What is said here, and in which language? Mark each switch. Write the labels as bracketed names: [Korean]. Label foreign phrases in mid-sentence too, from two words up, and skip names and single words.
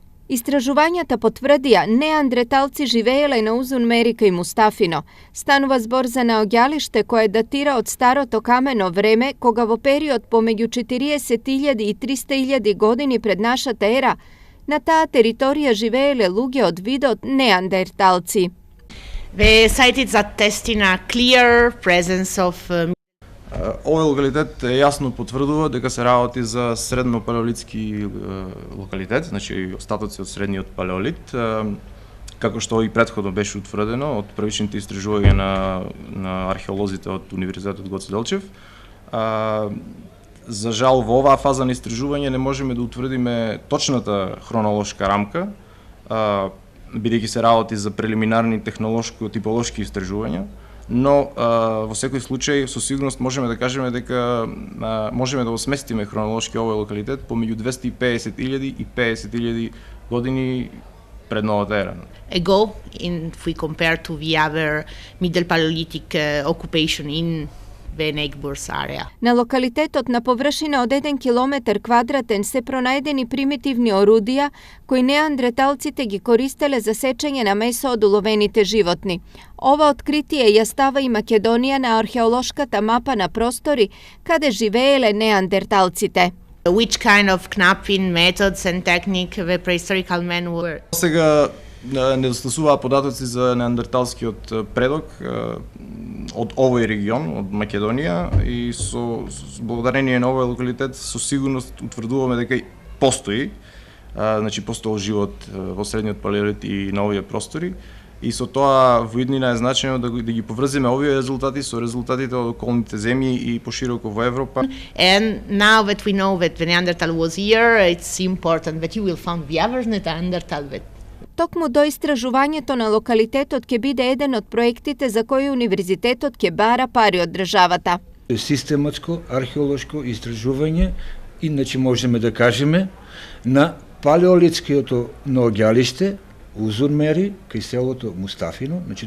[Macedonian] Истражувањата потврдија неандреталци живееле на Узун Мерика и Мустафино, станува збор за наоѓалиште кое датира од старото камено време, кога во период помеѓу 40.000 и 300.000 години пред нашата ера, на таа територија живееле луѓе од видот неандерталци. [English] The site is attesting a clear presence of [Macedonian] Овој локалитет јасно потврдува дека се работи за средно палеолитски локалитет, значи остатоци од средниот палеолит, како што и претходно беше утврдено од првичните истражувања на археолозите од Универзитетот Гоце Делчев. За жал во оваа фаза на истражување не можеме да утврдиме точната хронолошка рамка, бидејќи се работи за прелиминарни технолошко-типолошки истражувања, но во секој случај со сигурност можеме да кажеме дека можеме да го сместиме хронолошки овој локалитет помеѓу 250.000 и 50.000 години пред новата ера. [English] ago, if we compare to the other Middle Paleolithic occupation in the neighbors area. [Macedonian] На локалитетот на површина од 1 километар квадратен се пронајдени примитивни орудија кои неандреталците ги користеле за сечење на месо од уловените животни. Ова откритие ја става и Македонија на археолошката мапа на простори каде живееле неандерталците. [English] Which kind of knapping methods and technique the prehistorical men were? [Macedonian] Сега недостасуваа податоци за неандерталскиот предок од овој регион, од Македонија, и со благодарение на овој локалитет со сигурност утврдуваме дека постои, значи постоел живот во средниот палеолит и на овие простори. И со тоа во иднина е значено да ги поврзиме овие резултати со резултатите од околните земји и пошироко во Европа. [English] And now that we know that the Neanderthal was here, it's important that you will find the other Neanderthal that [Macedonian] Токму до истражувањето на локалитетот ќе биде еден од проектите за кои универзитетот ќе бара пари од државата. Систематско археолошко истражување, иначе можеме да кажеме, на палеолитското наоѓалиште Узун Мери кај селото Мустафино, значи